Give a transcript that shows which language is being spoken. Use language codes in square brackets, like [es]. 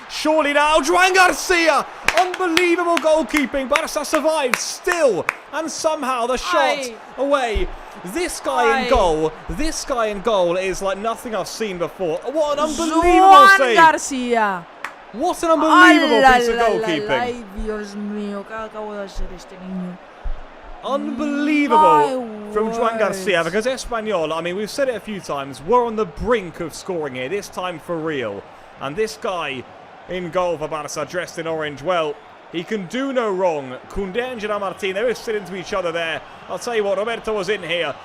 [en] Surely now, Joan Garcia! Unbelievable goalkeeping. Barça survives still, and somehow the shot away. This guy in goal is like nothing I've seen before. What an unbelievable save! Garcia! What an unbelievable piece of goalkeeping! [es] Dios mío, ¿qué acabo de hacer este niño? [en] Unbelievable from Joan Garcia, because Espanyol, I mean, we've said it a few times, we're on the brink of scoring here, this time for real. And this guy in goal for Barça, dressed in orange, well, he can do no wrong. Koundé and Gerard Martin, they were sitting to each other there. I'll tell you what, Roberto was in here.